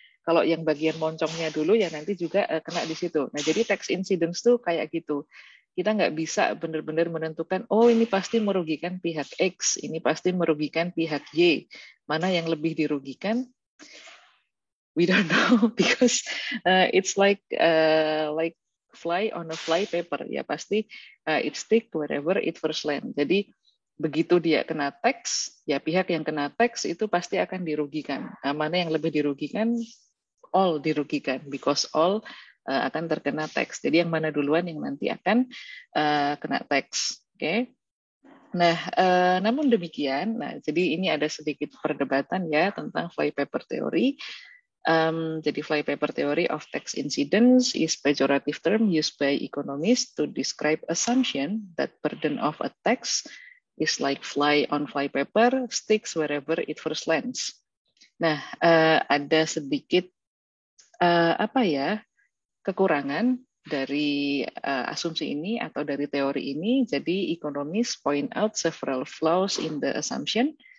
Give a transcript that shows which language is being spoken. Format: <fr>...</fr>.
<id>Kalau yang bagian moncongnya dulu ya nanti juga kena di situ. Nah, jadi tax incidence tuh kayak gitu. Kita nggak bisa benar-benar menentukan, oh ini pasti merugikan pihak X, ini pasti merugikan pihak Y. Mana yang lebih dirugikan?</id> <en>We don't know because it's like fly on a fly paper.</en> <id>Ya pasti</id> <en>it stick wherever it first land.</en> <id>Jadi begitu dia kena tax, ya pihak yang kena tax itu pasti akan dirugikan. Nah, mana yang lebih dirugikan? All dirugikan because all akan terkena tax. Jadi yang mana duluan yang nanti akan kena tax. Oke. Okay? Nah, namun demikian, jadi ini ada sedikit perdebatan ya tentang flypaper theory.</id> <en>Jadi flypaper theory of tax incidence is pejorative term used by economists to describe assumption that burden of a tax is like fly on flypaper, sticks wherever it first lands.</en> <id>Nah, ada sedikit kekurangan dari asumsi ini atau dari teori ini.</id> <en>Jadi economists point out several flaws in the assumption.</en>